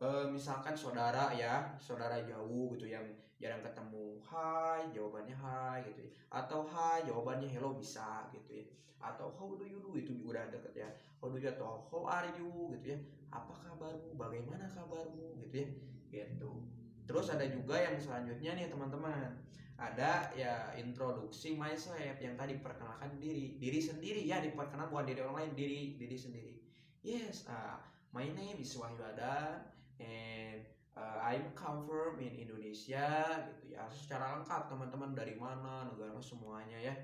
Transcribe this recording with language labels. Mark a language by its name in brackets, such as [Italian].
[Indonesian] Misalkan saudara ya, saudara jauh gitu yang jarang ketemu, hai jawabannya hai gitu ya, atau hai jawabannya hello bisa gitu ya, atau [English] how do you do [Indonesian] itu udah deket ya, how do you atau [English] how are you [Indonesian] gitu ya, apa kabarmu, bagaimana kabarmu gitu ya gitu. Terus ada juga yang selanjutnya nih teman-teman, ada ya introduksi myself yang tadi perkenalkan diri sendiri ya, diperkenalkan bukan diri orang lain, diri sendiri. [English] Yes, my name is Wahyu Adan and I'm come from in Indonesia [Indonesian] gitu ya. Secara lengkap teman-teman dari mana, negara semuanya ya.